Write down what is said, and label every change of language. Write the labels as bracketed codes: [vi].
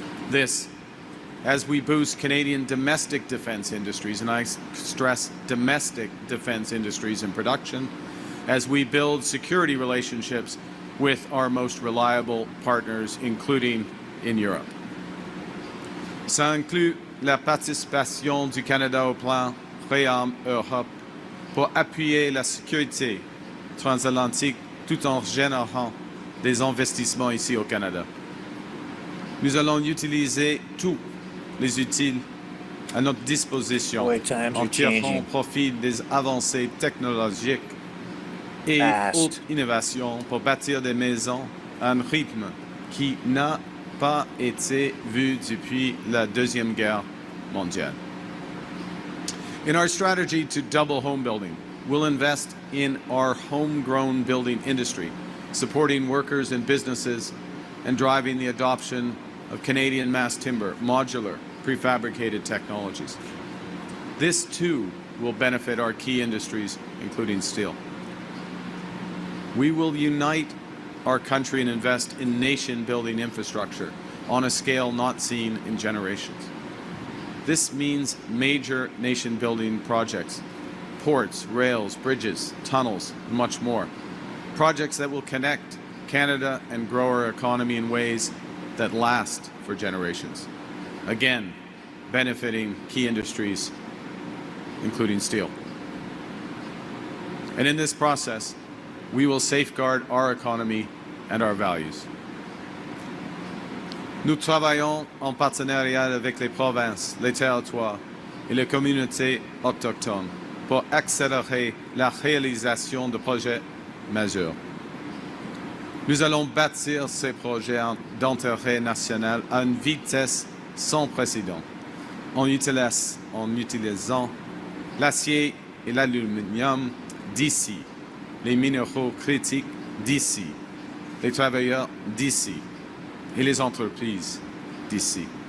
[en] This, as we boost Canadian domestic defense industries, and I stress domestic defense industries in production, as we build security relationships with our most reliable partners, including in Europe. [fr] Ça inclut la participation du Canada au plan Réarme Europe pour appuyer la sécurité transatlantique tout en générant des investissements ici au Canada. Nous allons utiliser tous les outils à notre disposition en tirant profit des avancées technologiques et autres innovations pour bâtir des maisons à un rythme qui n'a pas été vu depuis la Deuxième Guerre mondiale. [en] In our strategy to double home building, we'll invest in our homegrown building industry, supporting workers and businesses and driving the adoption of Canadian mass timber, modular, prefabricated technologies. This too will benefit our key industries, including steel. We will unite our country and invest in nation-building infrastructure on a scale not seen in generations. This means major nation-building projects, ports, rails, bridges, tunnels, and much more. Projects that will connect Canada and grow our economy in ways that last for generations. Again, benefiting key industries, including steel. And in this process, we will safeguard our economy and our values. [fr] Nous travaillons en partenariat avec les provinces, les territoires et les communautés autochtones pour accélérer la réalisation de projets majeurs. Nous allons bâtir ces projets d'intérêt national à une vitesse sans précédent, en utilisant l'acier et l'aluminium d'ici, les minéraux critiques d'ici, les travailleurs d'ici et les entreprises d'ici.